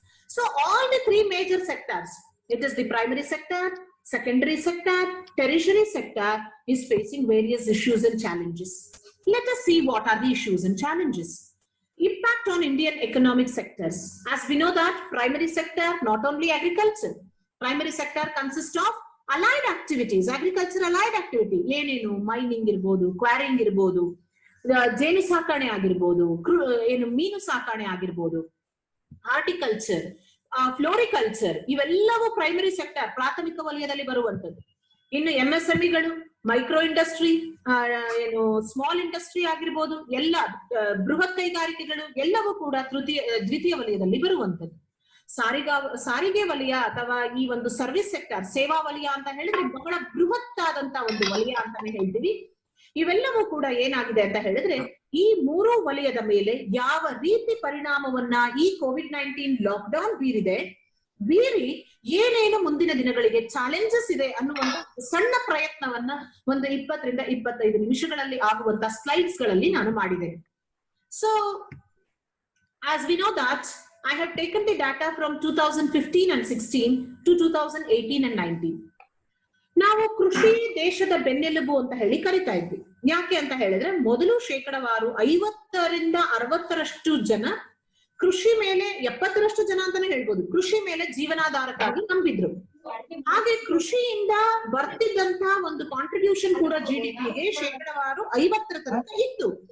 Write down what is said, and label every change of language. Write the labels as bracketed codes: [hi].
[en] So all the three major sectors, it is the primary sector, secondary sector, tertiary sector is facing various issues and challenges. Let us see what are the issues and challenges. Impact on Indian economic sectors. As we know that primary sector, not only agriculture, primary sector consists of allied activities, agriculture allied activity. [kn] ಏನೇನು mining ಇರ್ಬೋದು, quarrying ಇರ್ಬೋದು, ಜೇನು ಸಾಕಣೆ ಆಗಿರ್ಬೋದು, ಏನು ಮೀನು ಸಾಕಣೆ ಆಗಿರ್ಬೋದು, ಹಾರ್ಟಿಕಲ್ಚರ್, ಫ್ಲೋರಿಕಲ್ಚರ್, ಇವೆಲ್ಲವೂ ಪ್ರೈಮರಿ ಸೆಕ್ಟರ್ ಪ್ರಾಥಮಿಕ ವಲಯದಲ್ಲಿ ಬರುವಂತದ್ದು. ಇನ್ನು MSMEಗಳು, ಮೈಕ್ರೋ ಇಂಡಸ್ಟ್ರಿ, ಏನು ಸ್ಮಾಲ್ ಇಂಡಸ್ಟ್ರಿ ಆಗಿರ್ಬೋದು, ಎಲ್ಲ ಬೃಹತ್ ಕೈಗಾರಿಕೆಗಳು ಎಲ್ಲವೂ ಕೂಡ ದ್ವಿತೀಯ ವಲಯದಲ್ಲಿ ಬರುವಂತದ್ದು. ಸಾರಿಗೆ ವಲಯ ಅಥವಾ ಈ ಒಂದು ಸರ್ವಿಸ್ ಸೆಕ್ಟರ್, ಸೇವಾ ವಲಯ ಅಂತ ಹೇಳಿದ್ರೆ ಬಹಳ ಬೃಹತ್ ಆದಂತ ಒಂದು ವಲಯ ಅಂತಾನೆ ಹೇಳ್ತೀವಿ. ಇವೆಲ್ಲವೂ ಕೂಡ ಏನಾಗಿದೆ ಅಂತ ಹೇಳಿದ್ರೆ ಈ ಮೂರು ವಲಯದ ಮೇಲೆ ಯಾವ ರೀತಿ ಪರಿಣಾಮವನ್ನ ಈ COVID-19 ಲಾಕ್ಡೌನ್ ಬೀರಿ ಏನೇನು ಮುಂದಿನ ದಿನಗಳಿಗೆ ಚಾಲೆಂಜಸ್ ಇದೆ ಅನ್ನುವಂತ ಸಣ್ಣ ಪ್ರಯತ್ನವನ್ನ ಒಂದು 20 ರಿಂದ 25 ನಿಮಿಷಗಳಲ್ಲಿ ಆಗುವಂತ ಸ್ಲೈಡ್ಸ್ ಗಳಲ್ಲಿ ನಾನು ಮಾಡಿದ್ದೇನೆ. [en] So as we know that I have taken the data from 2015 and 16 to 2018 and 19. [kn] ನಾವು ಕೃಷಿ ದೇಶದ ಬೆನ್ನೆಲುಬು ಅಂತ ಹೇಳಿ ಕರಿತಾ ಇದ್ವಿ. ಯಾಕೆ ಅಂತ ಹೇಳಿದ್ರೆ ಮೊದಲು ಶೇಕಡವಾರು 50 ರಿಂದ 60% ಜನ ಕೃಷಿ ಮೇಲೆ, 70% ಜನ ಅಂತಾನೆ ಹೇಳ್ಬೋದು, ಕೃಷಿ ಮೇಲೆ ಜೀವನಾಧಾರಕ್ಕಾಗಿ ನಂಬಿದ್ರು. ಹಾಗೆ ಕೃಷಿಯಿಂದ ಬರ್ತಿದ್ದಂತ ಒಂದು ಕಾಂಟ್ರಿಬ್ಯೂಷನ್ ಕೂಡ GDPಗೆ ಶೇಕಡವಾರು 50 ತನಕ ಇತ್ತು.